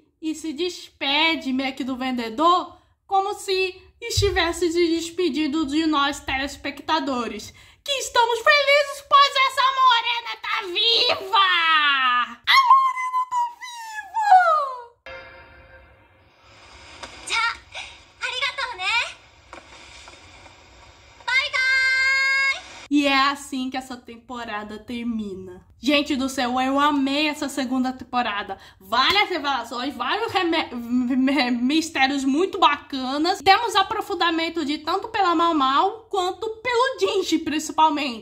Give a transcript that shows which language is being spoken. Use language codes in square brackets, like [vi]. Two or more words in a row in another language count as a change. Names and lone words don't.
[pt] E se despede meio que do vendedor como se estivesse se despedindo de nós telespectadores. Que estamos felizes, pois essa morena tá viva! A morena tá viva! [ja] じゃあありがとうねバイバーイ [pt] E é assim que essa temporada termina. Gente do céu, eu amei essa segunda temporada. Várias revelações, vários mistérios muito bacanas. Temos aprofundamento de tanto pela Mau Mau quanto pelo Jinji, principalmente.